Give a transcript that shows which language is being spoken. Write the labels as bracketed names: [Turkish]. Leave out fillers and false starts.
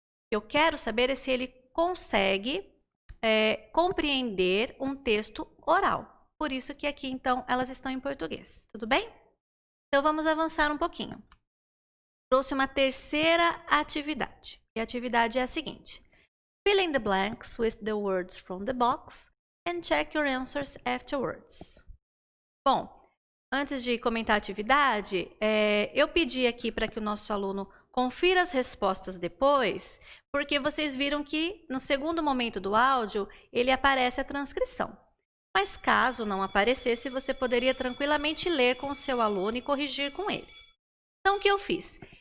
[Portuguese] Eu quero saber se ele consegue compreender um texto oral. Por isso que aqui, então, elas estão em português. Tudo bem? Então, vamos avançar um pouquinho. Trouxe uma terceira atividade. E a atividade é a seguinte. [English] Fill in the blanks with the words from the box and check your answers afterwards. [Portuguese] Bom, antes de comentar a atividade, eu pedi aqui para que o nosso aluno confira as respostas depois, porque vocês viram que no segundo momento do áudio, ele aparece a transcrição. Mas caso não aparecesse, você poderia tranquilamente ler com o seu aluno e corrigir com ele. Então, o que eu fiz?